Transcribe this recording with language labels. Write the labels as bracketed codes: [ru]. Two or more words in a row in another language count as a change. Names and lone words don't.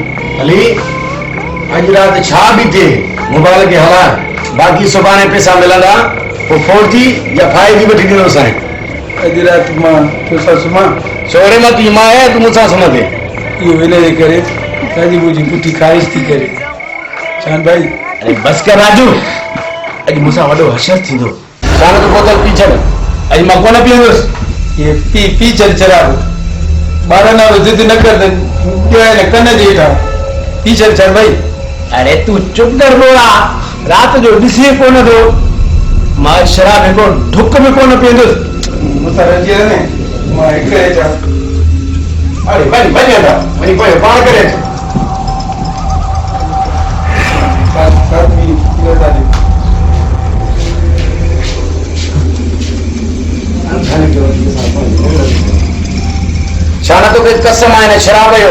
[sd] अली अॼु राति छा बि थिए मोबाइल खे हलाए, बाक़ी सुभाणे पैसा मिलंदा पोइ 4G या 5G वठी ॾिनो साईं। अॼु राति मां तोसां सुम्हां? छोरे मां तुंहिंजी मां आहे, तूं मूंसां सुम्हंदे? इहो हिन जे करे ताजी मुंहिंजी पुठी ख़्वाहिश थी करे। चांद भाई अरे बस कर राजू, अॼु मूंसां वॾो हशर थींदो। चांद तूं बोतल पी छॾ, अॼु मां कोन पीअंदुसि। ये पी छॾ शराब, ॿारनि वारो ज़िद न कर ॾियो हिन कन जे हेठां। पी छॾ चांद भाई। अरे तूं चुप कर बोला, रात जो ॾिसी कोन थो, मां शराब हिकिड़ो ढुक बि कोन पीअंदुसि। मूंसां रजी वञे मां हिकु अचां। अरे वञ वेंदा वञी पोइ पाण करे अच। छा न तोखे कसम आहे न शराब जो?